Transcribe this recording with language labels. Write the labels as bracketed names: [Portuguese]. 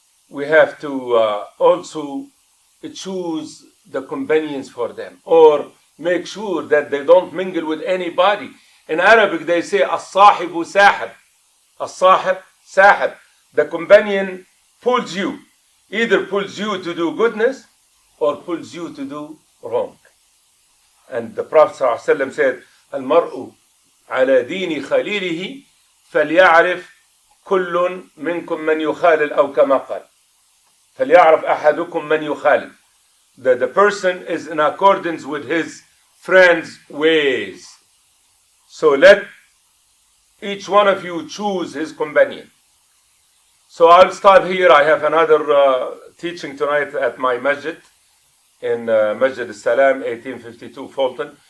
[English] We have to also choose the companions for them, or make sure that they don't mingle with anybody. In Arabic, they say, [Arabic] as-sahibu sahib. As-sahib, sahib. [English] The companion pulls you. Either pulls you to do goodness, or pulls you to do wrong. And the Prophet ﷺ said, [Arabic] Al-mar'u ala dini khalilihi فليعرف كل منكم من يخالل أو كما قال فليعرف أحدكم من يخالل. [English] The person is in accordance with his friend's ways. So let each one of you choose his companion. So I'll start here. I have another teaching tonight at my Masjid in Masjid al-Salam, 1852 Fulton.